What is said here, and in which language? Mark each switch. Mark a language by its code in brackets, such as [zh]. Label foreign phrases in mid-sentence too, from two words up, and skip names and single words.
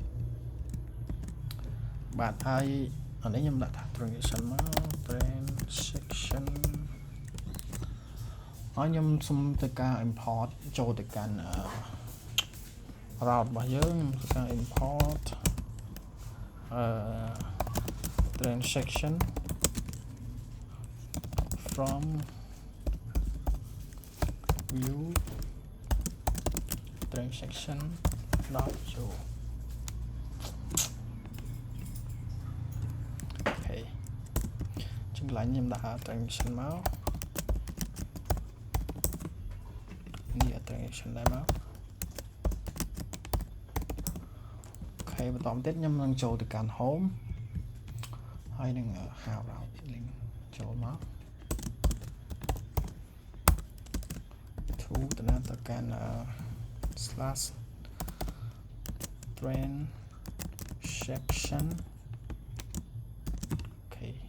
[km] បាទហើយអានេះខ្ញុំដាក់ថា transaction មក transaction ហើយខ្ញុំសូមទៅការ import ចូលទៅកាន់ route របស់យើងទៅការ [en] import transaction from view transaction dot show [km] អូខេចឹងកន្លែងខ្ញុំដាក់ transaction មក នេះ transaction ដែរមកអូខេបន្តទៀតខ្ញុំនឹងចូលទៅកាន់ home ហើយនឹង [en] how route link [km] ចូលមក to ទៅកាន់ [en] slash transaction [km] អូខេ